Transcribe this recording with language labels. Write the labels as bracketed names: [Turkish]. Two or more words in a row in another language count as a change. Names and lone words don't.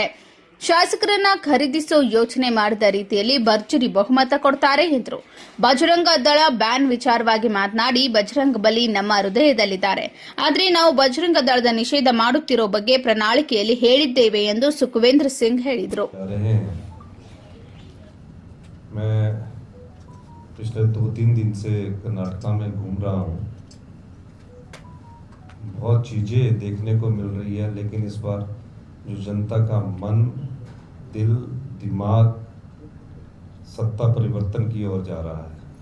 [Kannada] ಶಾಸಕರನ್ನ ಖರೀದಿಸೋ ಯೋಚನೆ ಮಾಡಿದ ರೀತಿಯಲ್ಲಿ ಭರ್ಜರಿ ಬಹುಮತ ಕೊಡ್ತಾರೆ ಎಂದರು. ಬಜರಂಗ ದಳ ಬ್ಯಾನ್ ವಿಚಾರವಾಗಿ ಮಾತನಾಡಿ, ಬಜರಂಗ ಬಲಿ ನಮ್ಮ ಹೃದಯದಲ್ಲಿದ್ದಾರೆ. ಆದರೆ ನಾವು ಬಜರಂಗ ದಳದ ನಿಷೇಧ ಮಾಡುತ್ತಿರೋ ಬಗ್ಗೆ ಪ್ರಣಾಳಿಕೆಯಲ್ಲಿ ಹೇಳಿದ್ದೇವೆ ಎಂದು ಸುಖವಿಂದರ್ ಸಿಂಗ್ ಹೇಳಿದರು. [Hindi] पिछले 2-3 दिन से कर्नाटका में घूम रहा हूँ. बहुत चीज़ें देखने को मिल रही है, लेकिन इस बार जो जनता का मन, दिल, दिमाग सत्ता परिवर्तन की ओर जा रहा है.